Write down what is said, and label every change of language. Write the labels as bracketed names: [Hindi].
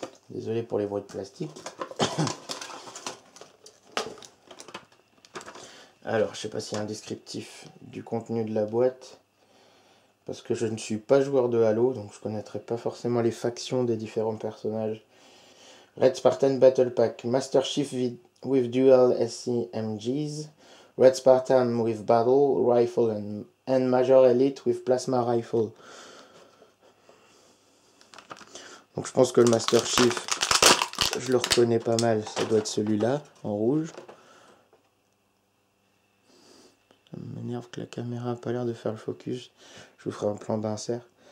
[French] Désolé pour les bruits de plastique. Alors je sais pas s'il y a un descriptif du contenu de la boîte. Parce que je ne suis pas joueur de Halo, donc je connaîtrai pas forcément les factions des différents personnages. [English] Red Spartan Battle Pack. Master Chief with dual SCMGs. Red Spartan with battle rifle and Major Elite with plasma rifle. [French] Donc je pense que le Master Chief, je le reconnais pas mal. Ça doit être celui-là, en rouge. Ça m'énerve que la caméra n'a pas l'air de faire le focus. Je vous ferai un plan d'insert.